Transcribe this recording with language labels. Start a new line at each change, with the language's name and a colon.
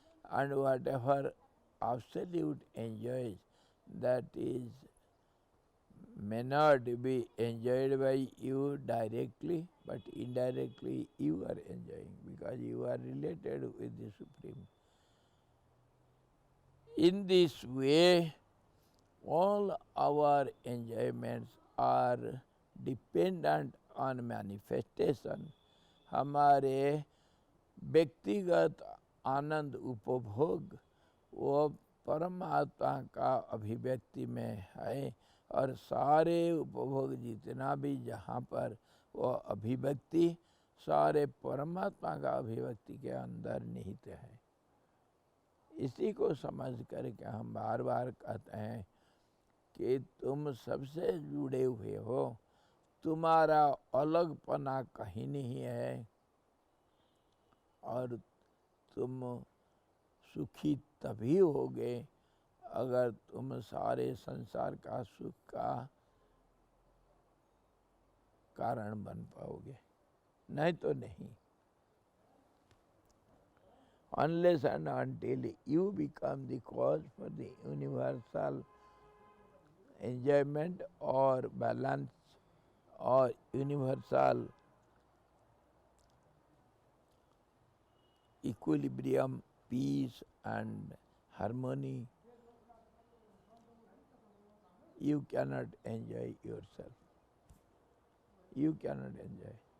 English: And whatever Absolute enjoys, that is may not be enjoyed by you directly, but indirectly you are enjoying, because you are related with the Supreme. In this way, all our enjoyments are dependent on manifestation.
Hindi: हमारे व्यक्तिगत आनंद उपभोग वो परमात्मा का अभिव्यक्ति में है। और सारे उपभोग जितना भी जहाँ पर वो अभिव्यक्ति सारे परमात्मा का अभिव्यक्ति के अंदर निहित है। इसी को समझ करके हम बार बार कहते हैं कि तुम सबसे जुड़े हुए हो, तुम्हारा अलगपना कहीं नहीं है और तुम सुखी तभी होगे अगर तुम सारे संसार का सुख का कारण बन पाओगे, नहीं तो नहीं।
English: Unless and until you become the cause for the universal enjoyment or balance or universal equilibrium, peace and harmony, you cannot enjoy yourself. You cannot enjoy.